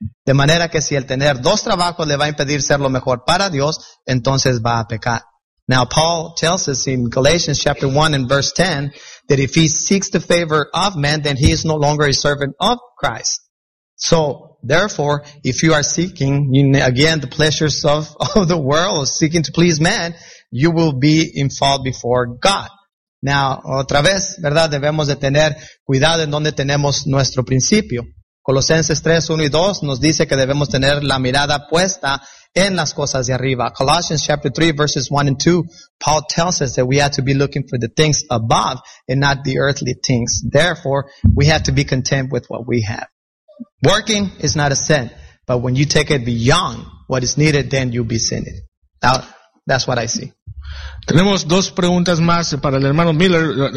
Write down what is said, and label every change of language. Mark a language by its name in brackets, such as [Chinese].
[Spanish] De manera que si el tener dos trabajos le va a impedir ser lo mejor para Dios, entonces va a pecar. [English] Now Paul tells us in Galatians chapter 1 and verse 10 that if he seeks the favor of man, then he is no longer a servant of Christ. So therefore, if you are seeking, again, the pleasures of the world, seeking to please man, you will be in fault before God. [Spanish] Now, otra vez, ¿verdad? Debemos de tener cuidado en donde tenemos nuestro principio. Colosenses 3, 1 y 2 nos dice que debemos tener la mirada puesta en las cosas de arriba. [English] Colossians chapter 3, verses 1 and 2, Paul tells us that we have to be looking for the things above and not the earthly things. Therefore, we have to be content with what we have. Working is not a sin, but when you take it beyond what is needed, then you'll be sinning. Now, that's what I see. [Spanish] Tenemos dos preguntas más para el hermano Miller.